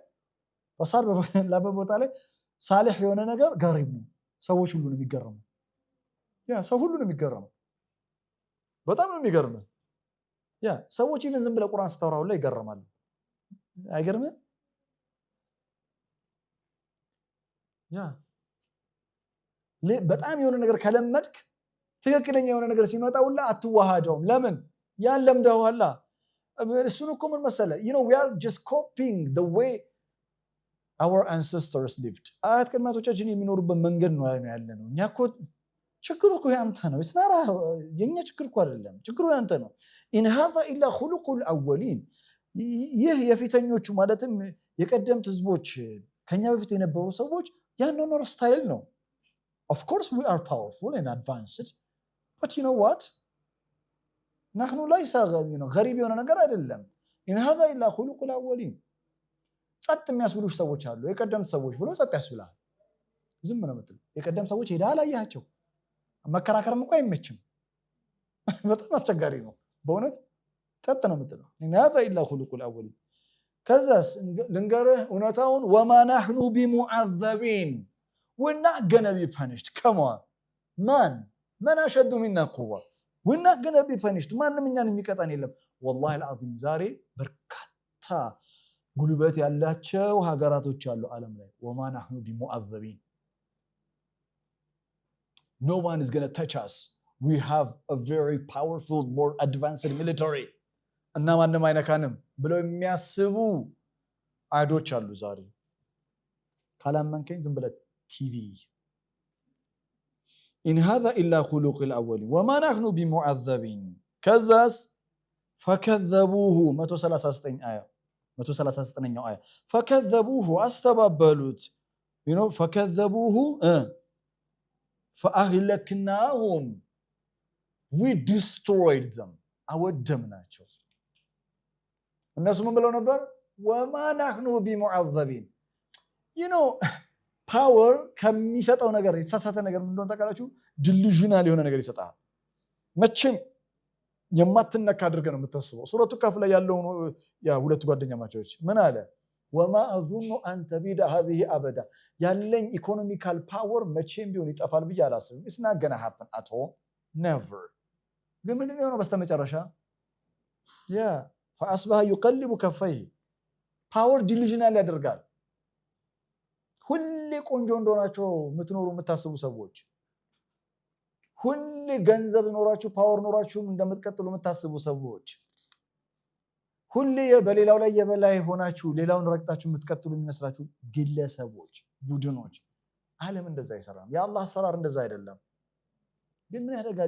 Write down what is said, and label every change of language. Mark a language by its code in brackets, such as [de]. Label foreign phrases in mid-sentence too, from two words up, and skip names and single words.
[am] ላይ ሳሊህ የሆነ ነገር ገሪብ ነው። ሰዎች ሁሉ ነው የሚገረሙ። ሰው ሁሉ ነው የሚገረሙ። በጣም ነው የሚገርመው። ሰዎች ኢቭን ዝም ብለው ቁርአን ስታወራው ላይ ይገረማሉ። አይገርምም? በጣም የሆነ ነገር ከለመድክ ትክክለኛ የሆነ ነገር ሲመጣ ሁላ አትዋሃደውም። ለምን? ያን ለምደዋላ። እሱን እኮ ምን መሰለህ [en] we are just copying the way our ancestors lived። [am] አያት ቅድማቶቻችን የሚኖሩበት መንገድ ነው ያለነው። እኛ እኮ ችግሩ እኮ ያንተ ነው። እስናራ የኛ ችግር እኮ አይደለም። ችግሩ ያንተ ነው። [ar] إن هذا إلا خلق الأولين [am] ይህ የፊተኞቹ ማለትም የቀደምት ህዝቦች ከኛ በፊት የነበሩ ሰዎች ያንኖር ስታይል ነው። [en] of course we are powerful and advanced but you know what [ar] نحن ليس غريب [am] የሆነ ነገር አይደለም። [ar] إن هذا إلا خلق الأولين [am] ጸጥ የሚያስብሉሽ ሰዎች አሉ። የቀደምት ሰዎች ብሎ ጸጥ ያስብላል። ዝም ነው የምትለው። የቀደምት ሰዎች ሄዳ አላያቸው መከራከርም እንኳን አይመችም። በጣም አስቸጋሪ ነው በእውነት። ጸጥ ነው የምትለው። [ar] إن هذا إلا خلق الأولين። [am] ከዛስ ልንገርህ እውነታውን [ar] وما نحن بمعذبين [en] we're not gonna be punished. Come on. [ar] من أشد منا قوة. [en] we're not gonna be punished. [am] ማንም እኛን የሚቀጣን የለም። [ar] والله العظيم [am] ዛሬ በርካታ ጉልበት ያላቸው ሀገራቶች አሉ ዓለም ላይ። [ar] وما نحن بمعذبين [en] no one is gonna touch us. we have a very powerful, more advanced military. [am] እና ማንም አይነካንም ብለው የሚያስቡ አይዶች አሉ ዛሬ። ካላመንከኝ ዝም ብለህ ቲቪ [ar] إن هذا إلا خلق الأولين وما نحن بمعذبين። [am] ከዛስ ፈከዘቡሁ 139ኛው አያ ፈከዘቡሁ አስተባበሉት። [ar] فكذبوه فأهلكناهم [en] we destroyed them [am] አወደምናቸው። እነሱ ምን ብለው ነበር? [ar] وما نحن بمعذبين። [am] ፓወር ከሚሰጠው ነገር የተሳሳተ ነገር ምን እንደሆነ ታውቃላችሁ? ዲሉዥናል የሆነ ነገር ይሰጣል። መቼም የማትነካ አድርገህ ነው የምታስበው። ሱረቱ ካፍ ላይ ያለው ሁለቱ ጓደኛ ማቾች ምን አለ? [ar] وما أظن أن تبيد هذه أبدا። [am] ያለኝ ኢኮኖሚካል ፓወር መቼም ቢሆን ይጠፋል ብዬ አላስብም። [en] it's not gonna happen at all, never። [am] ግን ምንድን ነው የሆነው በስተመጨረሻ? [ar] فأصبح يقلب كفيه። [am] ፓወር ዲሉዥናል ያደርጋል። ሁሌ ቆንጆ እንደሆናችሁ የምትኖሩ የምታስቡ ሰዎች፣ ሁሌ ገንዘብ ኖራችሁ ፓወር ኖራችሁ እንደምትቀጥሉ የምታስቡ ሰዎች፣ ሁሌ በሌላው ላይ የበላይ ሆናችሁ ሌላውን ረግጣችሁ የምትቀጥሉ የሚመስላችሁ ግለሰቦች፣ ቡድኖች፣ ዓለም እንደዛ አይሰራም። የአላህ አሰራር እንደዛ አይደለም። ግን ምን ያደርጋል?